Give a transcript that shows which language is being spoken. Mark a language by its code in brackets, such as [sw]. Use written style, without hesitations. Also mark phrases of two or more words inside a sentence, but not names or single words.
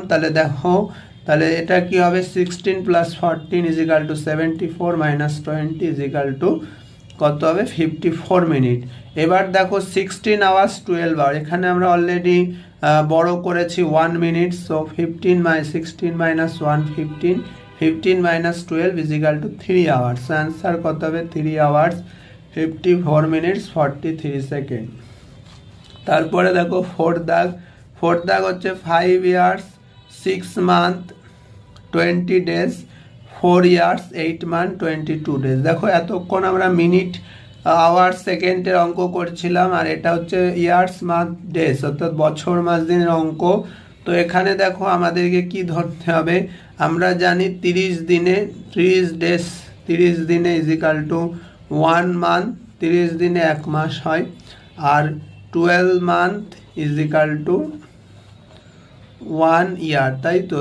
[bn] তাহলে দেখো তাহলে এটা কি হবে 16 প্লাস 14 [en] is equal to [bn] 74 - 20 [en] is equal to [bn] কত হবে 54 মিনিট। এবার দেখো 16 আওয়ার্স 12 আওয়ার, এখানে আমরা অলরেডি বড় করেছি 1 মিনিট, সো 16 - 1 15 15 [en] minus 12 is equal to 3 hours. So answer [bn] কত হবে 3 [en] hours 54 minutes [bn] 43 সেকেন্ড। তারপরে দেখো ফোর্থ দাগ হচ্ছে 5 [en] years 6 month 20 days 4 years 8 month 22 days। [bn] দেখো এতক্ষণ আমরা [en] minute hour [bn] সেকেন্ডের অঙ্ক করছিলাম, আর এটা হচ্ছে [en] years month days [bn] অর্থাৎ বছর মাস দিনের অঙ্ক। তো এখানে দেখো আমাদেরকে কি ধরতে হবে, আমরা জানি 30 দিনে 30 দিনে [en] is equal to 1 month, [bn] 30 দিনে 1 মাস হয়, আর 12 [en] month is equal to 1 year, [bn] তাই তো।